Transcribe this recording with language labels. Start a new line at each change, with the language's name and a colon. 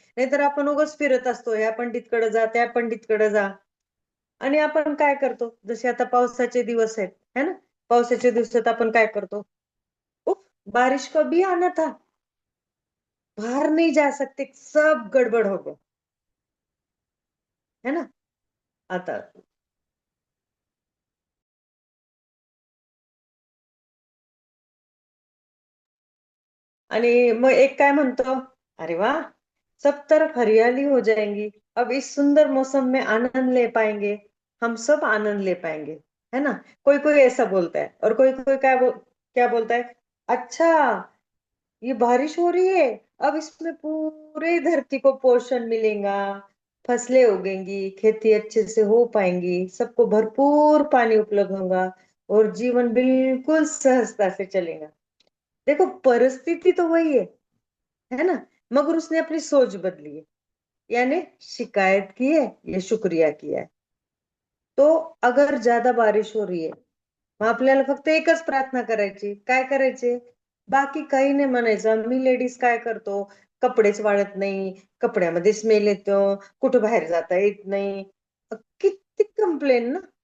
Marathi: नाहीतर आपण उगाच फिरत असतो, ह्या पंडितकडे जा, त्या पंडितकडे जा. आणि आपण काय करतो, जसे आता पावसाचे दिवस आहेत है ना, पावसाच्या दिवसात आपण काय करतो,
Hindi: उफ, बारिश कभी आना था, बाहर नहीं जा सकते, सब गड़बड़ हो गया, है ना?
Marathi: आता आणि मग एक काय म्हणतो,
Hindi: अरे वाह, सब तरफ हरियाली हो जाएंगी, अब इस सुंदर मौसम में आनंद ले पाएंगे, हम सब आनंद ले पाएंगे, है ना? कोई कोई ऐसा बोलता है, और कोई कोई क्या बोलता है, अच्छा ये बारिश हो रही है, अब इसमें पूरे धरती को पोषण मिलेगा, फसलें उगेंगी, खेती अच्छे से हो पाएंगी, सबको भरपूर पानी उपलब्ध होगा, और जीवन बिल्कुल सहजता से चलेगा। देखो परिस्थिति तो वही है ना? मगर उसने अपनी सोच बदली है, यानी शिकायत की है या शुक्रिया किया है। तो अगर ज्यादा बारिश हो रही
Marathi: आहे, मग आपल्याला फक्त एकच प्रार्थना करायची, काय करायचे, बाकी काही नाही म्हणायचं. आम्ही लेडीज काय करतो, कपडेच वाळत नाही, कपड्यामध्ये स्मेल येतो, कुठं बाहेर जाता येत नाही, किती कंप्लेन ना.